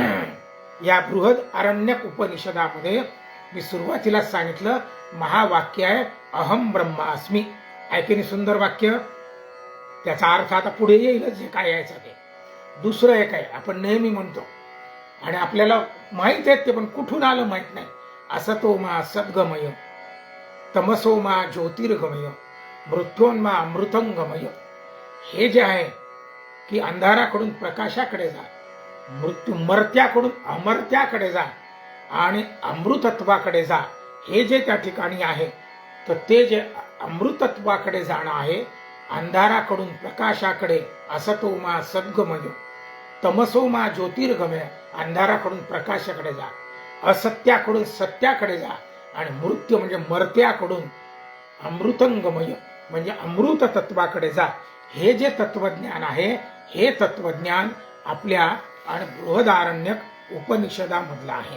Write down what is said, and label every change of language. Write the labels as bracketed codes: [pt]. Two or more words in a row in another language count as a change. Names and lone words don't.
[mr] या बृहद आरण्यक उपनिषदामध्ये मी सुरुवातीला सांगितलं महावाक्य आहे [sa] अहम ब्रह्मास्मी. [mr] ऐकणी सुंदर वाक्य. त्याचा अर्थ आता पुढे येईलच जे काय यायचं ते. दुसरं एक आहे, आपण नेहमी म्हणतो आणि आपल्याला माहित आहे ते पण कुठून आलं माहित नाही. [sa] असतो मा सद्गमय तमसो मा ज्योतिर्गमय मृत्योन्मा अमृतंगमय. [mr] हे जे आहे की अंधाराकडून प्रकाशाकडे जा, मर्त्याकडून अमर्त्याकडे जा आणि अमृतत्वाकडे जा. हे जे त्या ठिकाणी आहे तर ते जे अमृतत्वाकडे जाणं आहे, अंधाराकडून प्रकाशाकडे, [sa] असतो मा सद्गमय तमसो मा ज्योतिर्गमय, [mr] अंधाराकडून प्रकाशाकडे जा, असत्याकडून सत्याकडे जा आणि मृत्यू म्हणजे मर्त्याकडून अमृतंगमय म्हणजे अमृत तत्वाकडे जा. हे जे तत्वज्ञान आहे हे तत्वज्ञान आपल्या आणि बृहदारण्यक उपनिषदामधलं आहे.